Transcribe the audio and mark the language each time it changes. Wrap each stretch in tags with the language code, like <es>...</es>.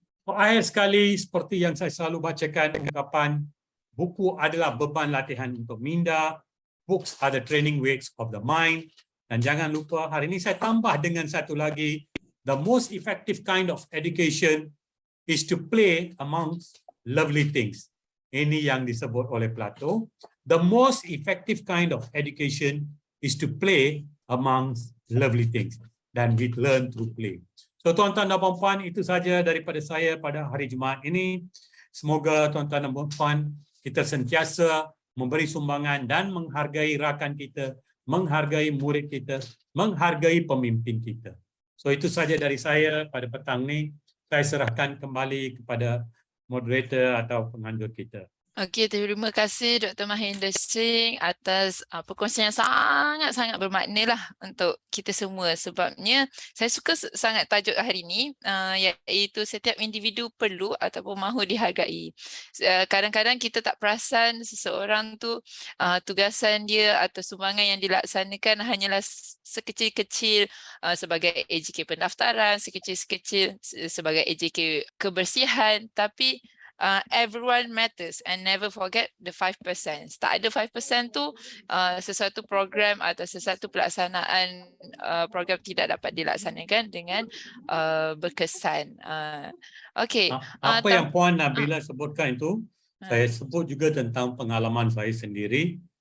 <ms>Akhir sekali, seperti yang saya selalu bacakan ungkapan, buku adalah beban latihan untuk minda,</ms> <en>books are the training weights of the mind.</en> <ms>Dan jangan lupa, hari ini saya tambah dengan satu lagi,</ms> <en>the most effective kind of education is to play amongst lovely things.</en> <ms>Ini yang disebut oleh Plato.</ms> <en>The most effective kind of education is to play amongst lovely things.</en> <ms>Dan</ms> <en>we learn through play.</en> <ms>So tuan-tuan dan puan-puan, itu saja daripada saya pada hari Jumaat ini. Semoga tuan-tuan dan puan-puan kita sentiasa memberi sumbangan dan menghargai rakan kita, menghargai murid kita, menghargai pemimpin kita. So itu saja dari saya pada petang ni. Saya serahkan kembali kepada moderator atau penganjur kita. Okey, terima kasih Dr. Mahendra Singh atas perkongsian yang sangat-sangat bermakna lah untuk kita semua. Sebabnya saya suka sangat tajuk hari ini, iaitu setiap individu perlu ataupun mahu dihargai. Kadang-kadang kita tak perasan seseorang tu tugasan dia atau sumbangan yang dilaksanakan hanyalah sekecil-kecil sebagai AJK pendaftaran, sekecil-sekecil sebagai AJK kebersihan, tapi</ms> <en>everyone matters and never forget the 5%.</en> <ms>Tak ada 5% tu sesuatu program atau sesuatu pelaksanaan program tidak dapat dilaksanakan dengan berkesan. Okey. Apa yang Puan Nabila sebutkan itu, saya sebut juga tentang pengalaman saya sendiri.</ms>